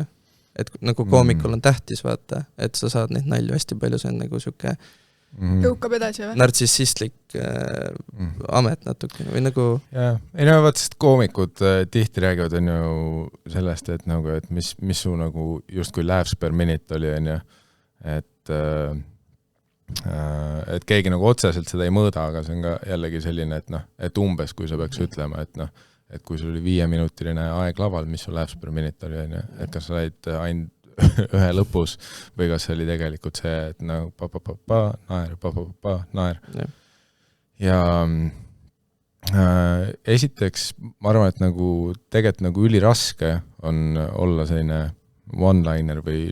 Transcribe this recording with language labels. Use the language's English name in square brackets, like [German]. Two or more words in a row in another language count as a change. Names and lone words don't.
[Estonian] Et nagu koomikul on tähtis vaata, et sa saad neid nalju hästi palju, see on nagu siuke tõukab edasi või? Nartsissistlik amet natukene või nagu... Ei no vaat, sest koomikud tihti räägivad on ju sellest, et nagu, et mis su nagu just kui [English] laughs per minute [Estonian] oli, on ju, et keegi nagu otseselt seda ei mõõda, aga see on ka jällegi selline, et noh, et umbes kui sa peaks ütlema, et noh, et kui sul oli 5-minutiline aeg laval, mis su [English] laughs per minute [Estonian] oli, on ju, et kas sa said ainult ühe lõpus või kas see oli tegelikult see, et nagu naer. Ja esiteks ma arvan, et nagu tegelikult nagu üliraske on olla selline one-liner või